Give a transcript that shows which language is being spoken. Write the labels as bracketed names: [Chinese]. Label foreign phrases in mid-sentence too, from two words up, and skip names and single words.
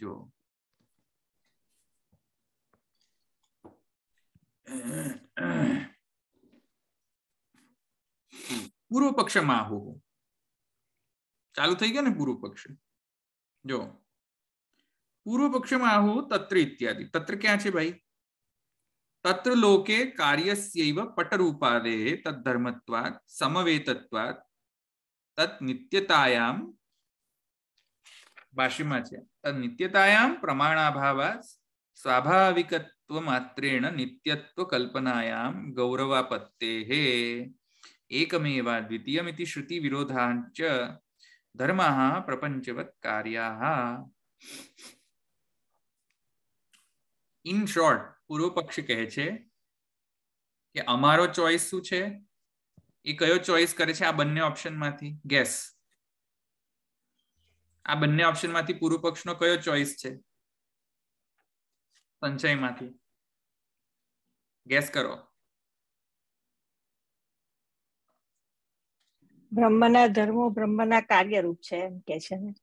[Gujarati] જો પૂર્વ પક્ષમાં આહુ ચાલુ થઈ ગયો ને પૂર્વ પક્ષ. જો પૂર્વ પક્ષમાં આહુ તત્ર ઇત્યાદિ. તત્ર ક્યાં છે ભાઈ? [Sanskrit] तत्र लोके कार्यस्यैव पटरूपादेः तद्धर्मत्वात् समवेतत्वात् तत् नित्यतायां [Gujarati] ભાષ્યમાં છે [Sanskrit] તत् नित्यतायां प्रमाणाभावात् स्वाभाविकत्वमात्रेण नित्यत्व कल्पनायां गौरवापत्तेः एकमेवाद्वितीयमिति श्रुति विरोधांच धर्मः प्रपंचवत् कार्याः। [English] in short [Gujarati] પૂર્વ પક્ષ કહે છે કે અમારો ચોઇસ શું છે એ કયો ચોઇસ કરે છે આ બંને ઓપ્શન માંથી ગેસ આ બંને ઓપ્શન માંથી પૂર્વ પક્ષનો કયો ચોઇસ છે સંચયમાંથી ગેસ કરો બ્રહ્મના ધર્મો બ્રહ્મના કાર્યરૂપ છે એમ કે છે ને